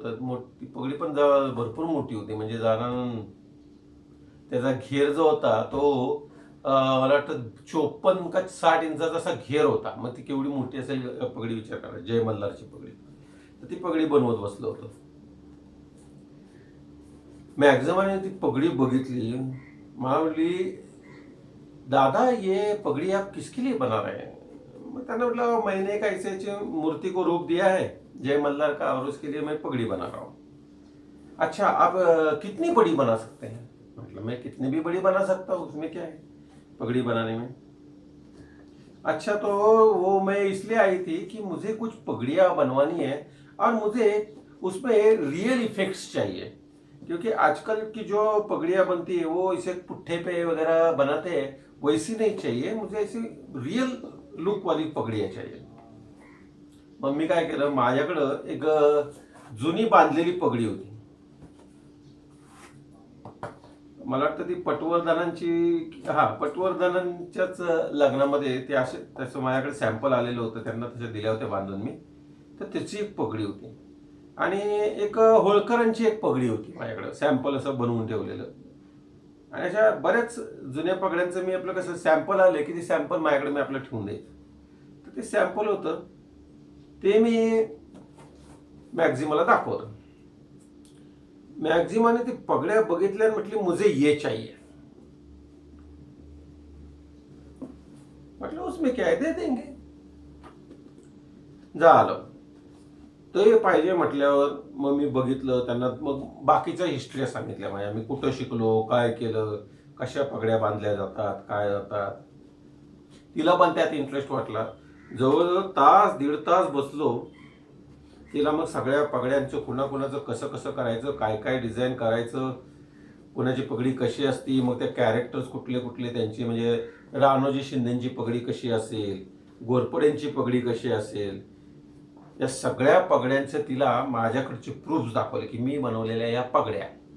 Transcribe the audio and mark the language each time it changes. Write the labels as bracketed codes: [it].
[mr] तर मोठी पगडी पण भरपूर मोठी होती. म्हणजे जाणं त्याचा घेर जो होता तो मला वाटतं 54 का 60 इंचाचा असा घेर होता. मग ती केवढी मोठी असेल पगडी, विचार करा, जय मल्हारची पगडी. तर ती पगडी बनवत बसलो होतो. मॅक्झिमाने ती पगड़ी बघितली, मला म्हटली, [hi] दादा ये पगड़ी आप किसके लिए बना रहे हैं? मैं कहने मतलब मैंने एक ऐसे मूर्ति को रूप दिया है जय मल्हार का और उसके लिए मैं पगड़ी बना रहा हूँ. अच्छा आप कितनी बड़ी बना सकते हैं? मतलब मैं कितनी भी बड़ी बना सकता हूँ, उसमें क्या है पगड़ी बनाने में. अच्छा तो वो मैं इसलिए आई थी कि मुझे कुछ पगड़ियाँ बनवानी है और मुझे उसमें रियल इफेक्ट्स चाहिए, क्योंकि आजकल की जो पगड़ियाँ बनती है वो इसे पुट्ठे पे वगैरह बनाते हैं, वैसी नहीं चाहिए मुझे, ऐसी रियल लुक वाली पगड़ियाँ चाहिए. [mr] मग मी काय केलं, माझ्याकडं एक जुनी बांधलेली पगडी होती. मला वाटतं ती पटवर्धनांची, पटवर्धनांच्याच लग्नामध्ये ते असे तसं माझ्याकडे सॅम्पल आलेलं होतं, त्यांना तसे दिल्या होत्या बांधून मी. तर त्याची एक पगडी होती आणि एक होळकरांची एक पगडी होती माझ्याकडे, सॅम्पल असं बनवून ठेवलेलं. आणि अशा बऱ्याच जुन्या पगड्यांचं मी आपलं कसं सॅम्पल आले की ते सॅम्पल माझ्याकडे मी आपलं ठेवून द्यायचं. तर ते सॅम्पल होतं ते मी मॅक्झिमाला दाखवलं. मॅक्झिमाने ती पगड्या बघितल्या आणि म्हटली [hi] मुझे ये चाहिए. [mr] म्हटलं [hi] उसमें क्या है दे देंगे. [mr] झालं ते पाहिजे म्हटल्यावर मग मी बघितलं त्यांना, मग बाकीच्या हिस्ट्री सांगितल्या माझ्या, मी कुठं शिकलो, काय केलं, कशा पगड्या बांधल्या जातात, काय जातात. तिला पण त्यात इंटरेस्ट वाटला. जवळजवळ तास दीड तास बसलो तिला मग सगळ्या पगड्यांचं कुणाकुणाचं कसं कसं करायचं, काय काय डिझाईन करायचं, कुणाची पगडी कशी असती, मग त्या कॅरेक्टर्स कुठले कुठले त्यांची, म्हणजे राणोजी शिंदेची पगडी कशी असेल, घोरपड्यांची पगडी कशी असेल, या सगळ्या पगड्यांचे तिला माझ्याकडचे प्रूफ्स दाखवले की मी बनवलेल्या या पगड्या.